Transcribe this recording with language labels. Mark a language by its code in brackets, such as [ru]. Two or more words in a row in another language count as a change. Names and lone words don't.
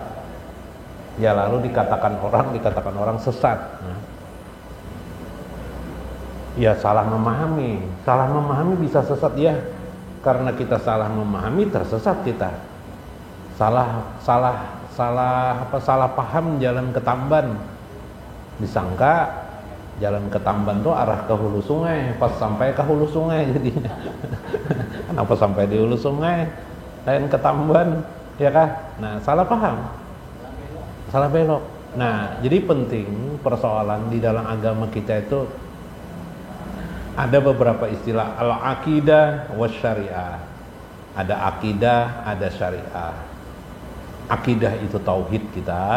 [id] Ya lalu dikatakan orang sesat. Ya salah memahami bisa sesat ya, karena kita salah memahami tersesat kita. Salah paham jalan ketamban, disangka Jalan ke Tamban tuh arah ke hulu sungai, pas sampai ke hulu sungai jadinya. Kenapa sampai di hulu sungai? Lain ke Tamban, ya kah? Nah, salah paham. Salah belok. Nah, jadi penting persoalan di dalam agama kita itu ada beberapa istilah [ar] العقيدة والشريعة. [id] Ada akidah, ada syariah. Akidah itu tauhid kita.